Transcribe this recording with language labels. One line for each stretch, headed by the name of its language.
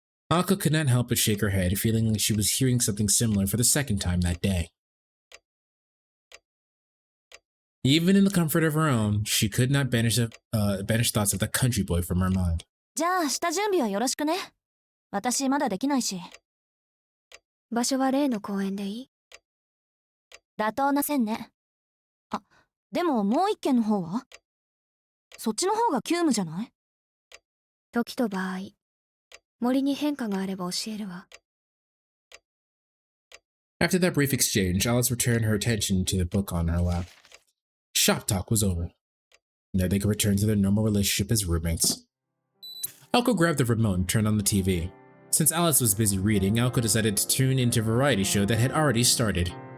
English: Aoko could not help but shake her head, feeling like she was hearing something similar for the second time that day. Even in the comfort of her own, she could not banish thoughts of the country boy from her mind.
Japanese: じゃあ、下準備はよろしくね。私まだできないし。場所は例の公園でいい？妥当な線ね。あ、でももう一軒の方は？そっちの方が急務じゃない？時と場合、森に変化があれば教えるわ。
English: After that brief exchange, Alice returned her attention to the book on her lap. Shop talk was over. Now they could return to their normal relationship as roommates. Aoko grabbed the remote and turned on the TV. Since Alice was busy reading, Aoko decided to tune into a variety show that had already started.